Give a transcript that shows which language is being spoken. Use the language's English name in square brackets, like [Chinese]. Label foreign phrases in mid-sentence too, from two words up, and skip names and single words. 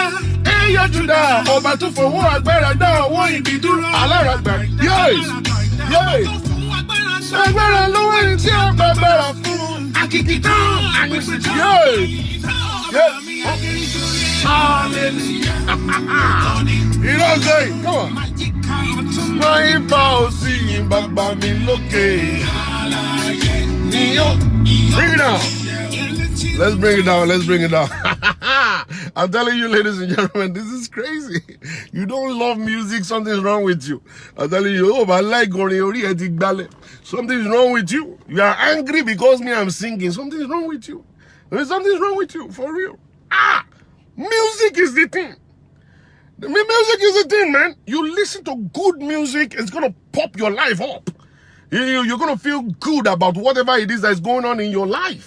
[Yoruba] Ẹyọ Júdà, ọba tó fowó agbára dá ọwọ́ ìbí dúró. Aláràgbà, yéé, yéé. Agbára lọ́wọ́ ẹni tí ó gba agbára fún. Àkìkì tán, àgbèsè Yéé, yéé. [English] Hallelujah. [Yoruba] Ìrọ̀sẹ̀, [English] come on. [Yoruba] Máa ń fa òsì yìn bàbá mi lókè. [English] Bring it down. Let's bring it down. Let's bring it down. I'm telling you, ladies and gentlemen, this is crazy. You don't love music, something's wrong with you. I'm telling you, oh, but I like [Yoruba] orin orí ẹ ti gbálẹ̀. [English] Something's wrong with you. You are angry because me I'm singing. Something's wrong with you. Something's wrong with you, for real. Music is the thing. Music is the thing, man. You listen to good music, it's gonna pop your life up. You're gonna feel good about whatever it is that's going on in your life.